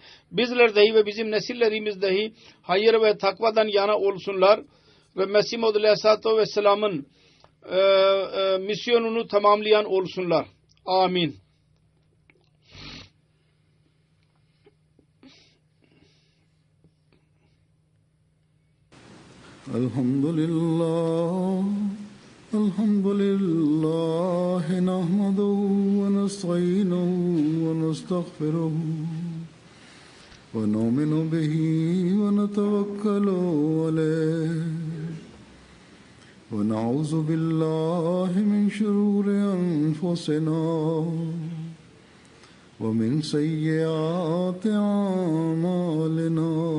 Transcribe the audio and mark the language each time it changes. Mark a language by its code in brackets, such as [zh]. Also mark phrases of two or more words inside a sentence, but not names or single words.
[tr] Bizler dahi ve bizim nesillerimiz dahi hayır ve takvadan yana olsunlar ve Mesih Maud [ar] عليه الصلاة والسلام'ın [tr] misyonunu tamamlayan olsunlar. Amin. Elhamdülillah. [ar] الحمد لله نحمده ونستعينه ونستغفره ونؤمن به ونتوكل عليه ونعوذ بالله من شرور أنفسنا ومن سيئات أعمالنا